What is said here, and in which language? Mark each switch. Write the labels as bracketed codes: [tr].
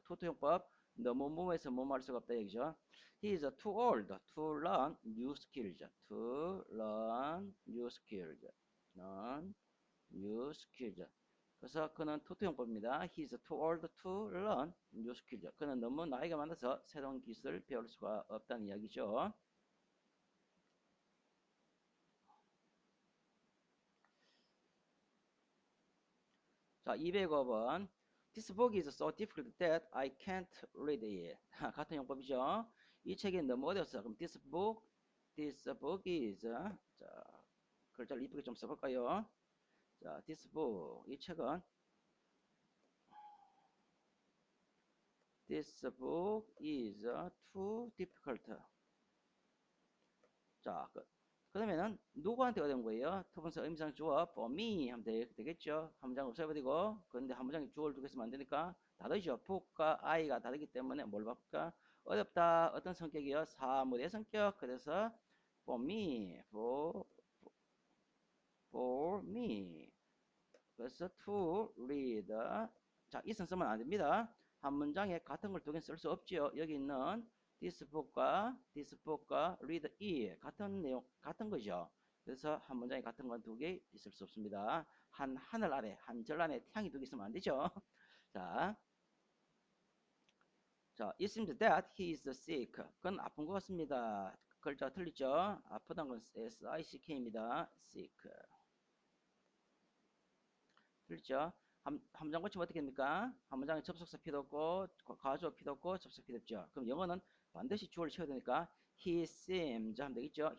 [ko] 투투용법 너무 무모해서 뭐할 수가 없다 얘기죠. [en] He is too old to learn new skills. To learn new skills. learn new skills. [ko] 그래서 그는 투투용법입니다. [en] He is too old to learn new skills. [ko] 그는 너무 나이가 많아서 새로운 기술을 배울 수가 없다는 이야기죠. 자, 205번. [en] This book is so difficult that I can't read it. [ko] 같은 용법이죠. 이 책이 너무 어려웠어. 그럼 this book is 자, 글자를 이쁘게 좀 써볼까요? [en] 자, this book [ko] 이 책은 [en] this book is too difficult. [ko] 자, 그러면은 누구한테 어려운 거예요? 투분사 의미상 주어 for me 하면 되겠죠. 한 문장 없애버리고 그런데 한 문장에 주어를 두개 쓰면 안 되니까 다르죠. book과 I가 다르기 때문에 뭘 바꿀까? 어렵다. 어떤 성격이요? 사물의 성격. [en] 그래서 for me, for me. [ko] 그래서 to read. 자, 이선 쓰면 안 됩니다. 한 문장에 같은 걸 두 개 쓸 수 없지요. 여기 있는 this book과 read it 같은 내용, 같은 거죠. 그래서 한 문장에 같은 건 두 개 있을 수 없습니다. 한 하늘 아래, 한 절 안에 태양이 두 개 있으면 안 되죠. [en] 자, it seems that he is sick. [ko] 그건 아픈 것 같습니다. 글자가 틀리죠. 아프다는 건 sick입니다. [en] sick. [ko] 틀리죠? 한 문장 고치면 어떻게 됩니까? 한 문장에 접속사 필요 없고 가주어 필요 없고 접속 필요 없죠. 그럼 영어는 반드시 주어를 채워야 되니까 he seems 하면 되겠죠.